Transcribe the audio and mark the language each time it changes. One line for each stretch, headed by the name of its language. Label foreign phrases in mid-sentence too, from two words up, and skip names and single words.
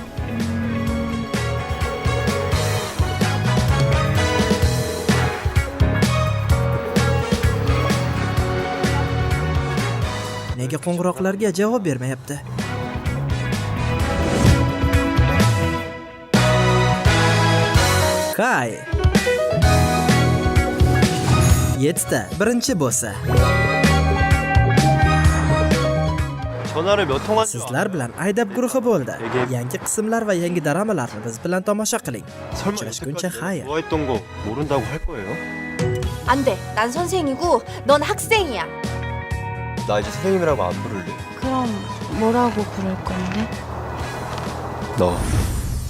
Uzbek: Nega qo'ng'iroqlarga javob bermayapti? Kay. 7ta, birinchi bo'lsa.
Korean: 전화를 몇 통한 줄
Uzbek: Sizlar bilan aydab guruhi bo'ldi. Yangi qismlar va yangi dramalarni biz bilan tomosha qiling.
Korean: 설마
Uzbek: Uchrashguncha
Korean: 여태까지
Uzbek: xayr.
Korean: 좋아했던 거 모른다고 할 거예요? 안 돼. 난 선생이고 넌 학생이야. 나 이제 선생님이라고 안 부를래. 그럼 뭐라고 부를 건데? 너